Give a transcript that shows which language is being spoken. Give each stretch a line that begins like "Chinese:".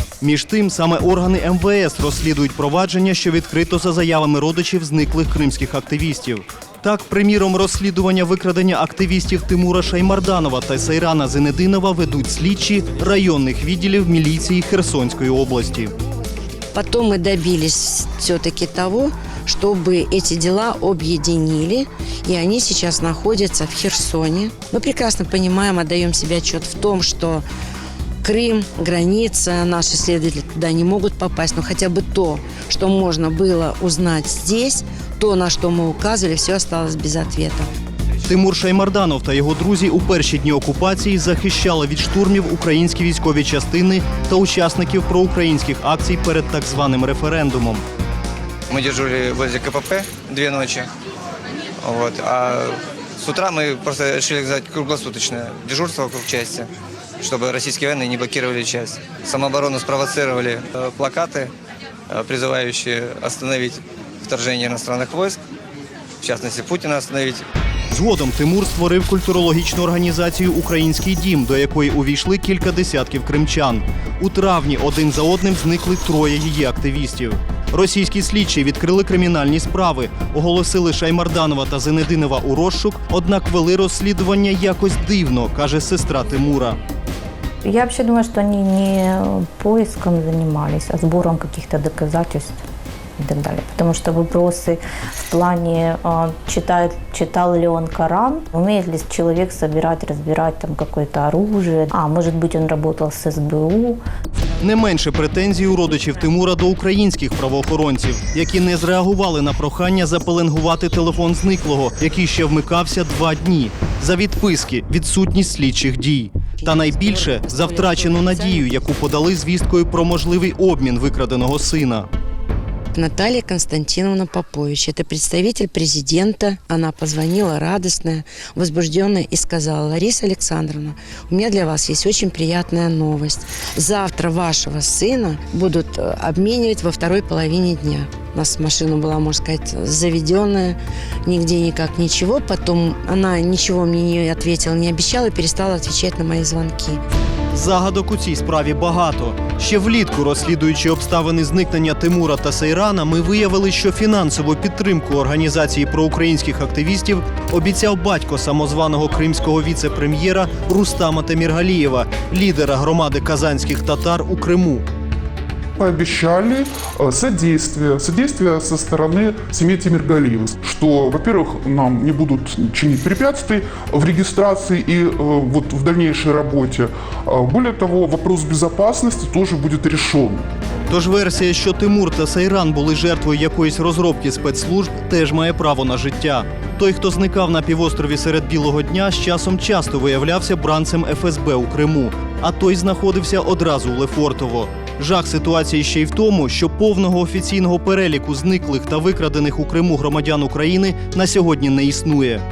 Ukrainian: Між тим, саме органи МВС розслідують провадження, що відкрито за заявами родичів зниклих кримських активістів. Так, приміром, розслідування викрадення активістів Тимура Шаймарданова та Сайрана Зенединова ведуть слідчі районних відділів міліції Херсонської області.
Russian: Потом мы добились все-таки того, чтобы эти дела объединили, и они сейчас находятся в Херсоне. Мы прекрасно понимаем, отдаем себе отчет в том, что Крым, граница, наши следователи туда не могут попасть, но хотя бы то, что можно было узнать здесь, то, на что мы указывали, все осталось без ответа.
Ukrainian: Тимур Шаймарданов та його друзі у перші дні окупації захищали від штурмів українські військові частини та учасників проукраїнських акцій перед так званим референдумом.
Russian: Мы дежурили возле КПП 2 ночи, а с утра мы просто решили взять круглосуточное дежурство вокруг части, чтобы российские военные не блокировали часть. Самооборону спровоцировали плакаты, призывающие остановить вторжение иностранных войск, в частности Путина остановить.
Ukrainian: Згодом Тимур створив культурологічну організацію «Український дім», до якої увійшли кілька десятків кримчан. У травні один за одним зникли 3 її активістів. Російські слідчі відкрили кримінальні справи, оголосили Шаймарданова та Зенединова у розшук, однак вели розслідування якось дивно, каже сестра Тимура.
Russian: Я вообще думаю, что они не поиском занимались, а сбором каких-то доказательств и так далее. Потому что вопросы в плане, читал ли он Коран, умеет ли человек собирать, разбирать там какое-то оружие, может быть, он работал с СБУ.
Ukrainian: Не менше претензій у родичів Тимура до українських правоохоронців, які не зреагували на прохання запеленгувати телефон зниклого, який ще вмикався 2 дні, за відписки, відсутність слідчих дій. Та найбільше за втрачену надію, яку подали звісткою про можливий обмін викраденого сина.
Russian: Наталья Константиновна Попович, это представитель президента. Она позвонила радостная, возбужденная и сказала: Лариса Александровна, у меня для вас есть очень приятная новость. Завтра вашего сына будут обменивать во второй половине дня. У нас машина была, можно сказать, заведенная, нигде никак ничего. Потом она ничего мне не ответила, не обещала и перестала отвечать на мои звонки.
Ukrainian: Загадок у цій справі багато. Ще влітку, розслідуючи обставини зникнення Тимура та Сайрана, ми виявили, що фінансову підтримку організації проукраїнських активістів обіцяв батько самозваного кримського віце-прем'єра Рустама Теміргалієва, лідера громади казанських татар у Криму.
Russian: Пообещали содействие со стороны семьи Темиргалиева, что, во-первых, нам не будут чинить препятствий в регистрации и в дальнейшей работе. Более того, вопрос безопасности тоже будет решен.
Ukrainian: Тож версія, що Тимур та Сайран були жертвою якоїсь розробки спецслужб, теж має право на життя. Той, хто зникав на півострові серед білого дня, з часом часто виявлявся бранцем ФСБ у Криму, а той знаходився одразу у Лефортово. Жах ситуації ще й в тому, що повного офіційного переліку зниклих та викрадених у Криму громадян України на сьогодні не існує.